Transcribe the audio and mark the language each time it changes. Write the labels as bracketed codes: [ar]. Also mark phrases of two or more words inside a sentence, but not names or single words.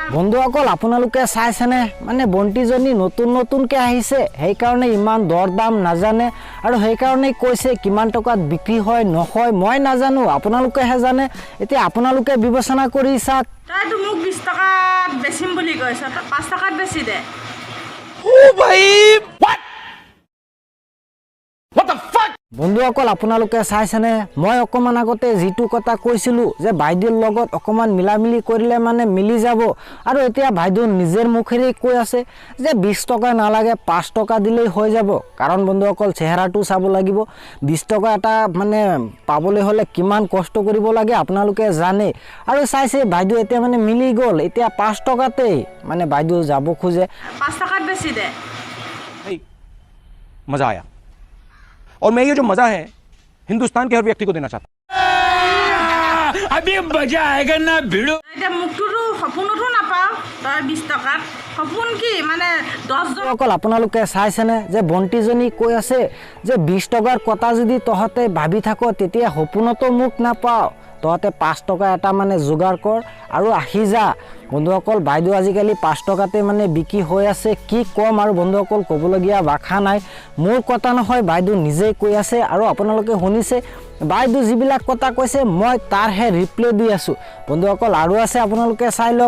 [as] বন্ধুসকল আপোনালোকে চাইছেনে মানে বন্টিজনী নতুনকৈ আহিছে সেইকাৰণে ইমান দৰ দাম নাজানে আৰু সেইকাৰণেই কৈছে কিমান টকাত বিক্ৰী হয় নহয় মই নাজানো আপোনালোকেহে জানে এতিয়া আপোনালোকে বিবেচনা কৰি চাওক তইতো মোক 20 টকাত বেচিম বুলি কৈছ তই 5 টকাত বেচি দে [hi] ओ भाई [en] what the fuck [as] বন্ধুসকল আপোনালোকে চাইছেনে মই অকমান আগতে যিটো কথা কৈছিলো যে বাইদেউৰ লগত অকমান মিলামিলি কৰিলে মানে মিলি যাব আৰু এতিয়া বাইদেউ নিজৰ মুখেৰে কৈ আছে যে 20 টকা নালাগে 5 টকা দিলেই হৈ যাব কাৰণ বন্ধুসকল চেহেৰাটো চাব লাগিব 20 টকা এটা মানে পাবলৈ হলে কিমান কষ্ট কৰিব লাগে আপোনালোকে জানে আৰু চাইছে বাইদেউ এতিয়া মানে মিলি গ'ল এতিয়া 5 টকাতে মানে বাইদেউ যাব খোজে 5 টকাত বেচি দে [hi] मजा आया और मैं ये जो मजा है हिंदुस्तान के हर व्यक्ति को देना चाहता हूं अभी मजा आएगा ना भिड़ो [as] এতিয়া মুখটোতো সপোনতো নাপাওঁ তই 20 টকাত সপোন কি মানে 10 জন অকল আপোনালোকে চাইছেনে যে বন্টিজনী কৈ আছে যে 20 টকাৰ কথা যদি তহঁতে ভাবি থাক তেতিয়া সপোনতো মুখ নাপাওঁ তহঁতে 5 টকা এটা মানে যোগাৰ কৰ আৰু আহি যা বন্ধুসকল বাইদেউ আজিকালি 5 টকাতে মানে বিক্ৰী হৈ আছে কি কম আৰু বন্ধুসকল ক'বলগীয়া ভাষা নাই মোৰ কথা নহয় বাইদেউ নিজেই কৈ আছে আৰু আপোনালোকে শুনিছে বাইদেউ যিবিলাক কথা কৈছে মই তাৰহে ৰিপ্লাই দি আছো বন্ধুসকল আৰু আছে আপোনালোকে চাই লওক